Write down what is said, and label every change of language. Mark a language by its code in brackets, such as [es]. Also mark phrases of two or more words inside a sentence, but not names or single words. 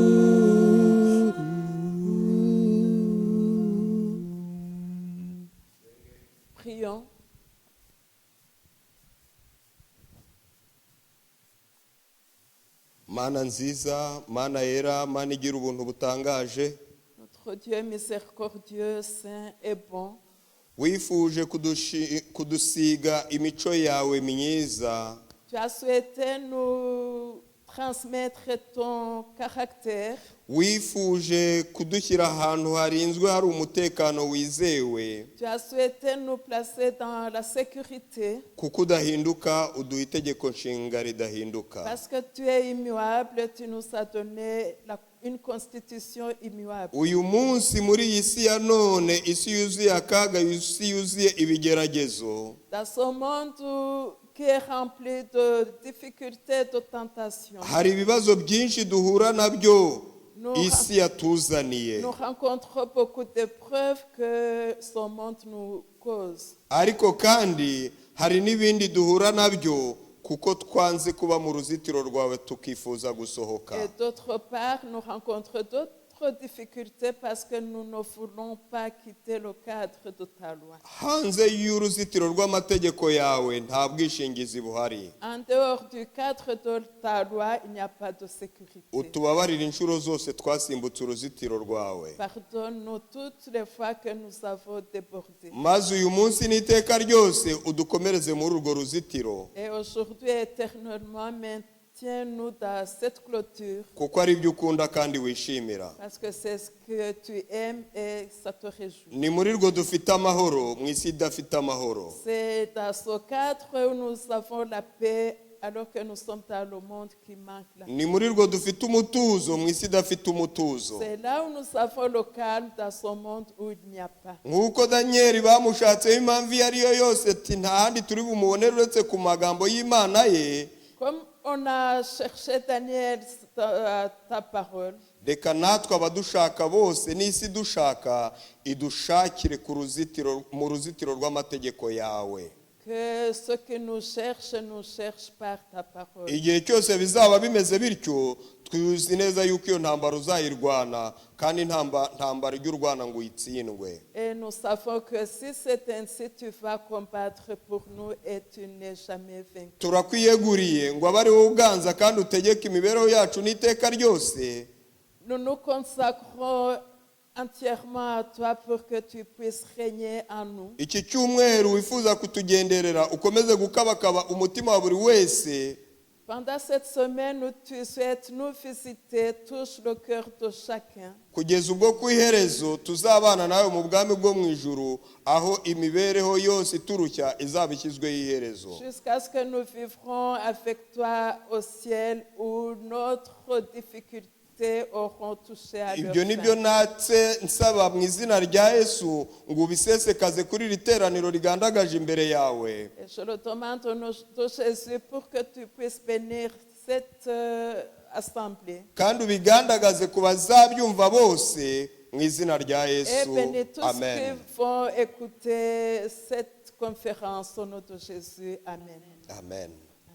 [fr] Prions. [rw] Mana nziza, Mana yera, Mana igira ubuntu butangaje. [fr] Notre Dieu miséricordieux, saint et bon. [rw] Wifuje kudusiga imico yawe myiza. [fr] Tu as souhaité nous transmettre ton caractère. [rw] Wifuje kudushyira ahantu harinzwe hari umutekano wizewe. [fr] Tu as souhaité nous placer dans la sécurité. [rw] Kuko udahinduka uduha itegeko nshinga ridahinduka. [fr] Parce que tu es immuable, tu nous as donné une constitution immuable. [rw] Uyu munsi muri iyi si ya none isi yuzuye akaga, isi yuzuye ibigeragezo. [fr] Dans ce monde qui est rempli de difficultés, de tentations. [rw] Hari ibibazo byinshi duhura nabyo isi yatuzaniye. [fr] Nous rencontrons beaucoup d'épreuves que ce monde nous cause. [rw] Ariko kandi hari n'ibindi duhura nabyo kuko twanze kuba mu ruzitiro rwawe tukifuza gusohoka. [fr] Et d'autre part, nous rencontrons d'autres difficultés parce que nous ne voulons pas quitter le cadre de ta loi. [rw] Hanze y'uruzitiro rw'amategeko yawe nta bwishingizi buhari. [fr] En dehors du cadre de ta loi, il n'y a pas de sécurité. [rw] Utubabarira inshuro zose twasimbutse uruzitiro rwawe. [fr] Pardonne-nous toutes les fois que nous avons débordé. [rw] Maze uyu munsi n'iteka ryose udukomereze muri urwo ruzitiro. [fr] Et aujourd'hui éternellement maintiens-nous dans cette clôture. [rw] Kuko ari byo ukunda kandi wishimira. [fr] Parce que c'est ce que tu aimes et ça te réjouit. [rw] Ni muri rwo dufite amahoro mu isi idafite amahoro. [fr] C'est dans ce cadre où nous avons la paix alors que nous sommes dans le monde qui manque la paix. [rw] Ni muri rwo dufite umutuzo mu isi idafite umutuzo. [fr] C'est là où nous avons le calme dans ce monde où il n'y a pas. [rw] Nk'uko Daniel bamushatseho impamvu iyo ariyo yose ati nta handi turi bumubonere uretse ku magambo y'Imana ye. [fr] Comme on a cherché Daniel ta parole. [rw] Reka natwe abadushaka bose n'isi dushaka idushakire mu ruzitiro rw'amategeko yawe. [fr] que ceux qui nous cherchent par ta parole. [rw] igihe cyose bizaba bimeze bityo tuzi neza yuko iyo ntambara uzayirwana kandi ntambara ijya urwana ngo uyitsindwe. [fr] Et nous savons que si c'est ainsi, tu vas combattre pour nous et tu n'es jamais vaincu. [rw] turakwiyeguriye ngo abe ari wowe uganza kandi utegeka imibereho yacu n'iteka ryose. [fr] Nous nous consacrons entièrement à toi pour que tu puisses régner en nous. [rw] iki cyumweru wifuza kutugenderera ukomeze gukabakaba umutima wa buri wese. [fr] Pendant cette semaine, tu souhaites nous visiter, touche le cœur de chacun. [rw] kugeza ubwo ku iherezo tuzabana nawe mu bwami bwo mu ijuru aho imibereho yose iturushya izaba ishyizweho iherezo. [fr] Jusqu'à ce que nous vivrons avec toi au ciel où notre difficulté auront touché à leur [rw] ibyo nibyo [fr] fin. [rw] natse nsaba mu izina rya Yesu ngo ubisesekaze kuri iri teraniro rigandagaje imbere yawe. [fr] Et je le demande au nom de Jésus pour que tu puisses bénir cette assemblée. [rw] kandi ubigandagaze ku bazabyumva bose mu izina rya [fr] Et [rw] Yesu. [fr] bénis tous Amen. qui vont écouter cette conférence au nom de Jésus. Amen. Amen.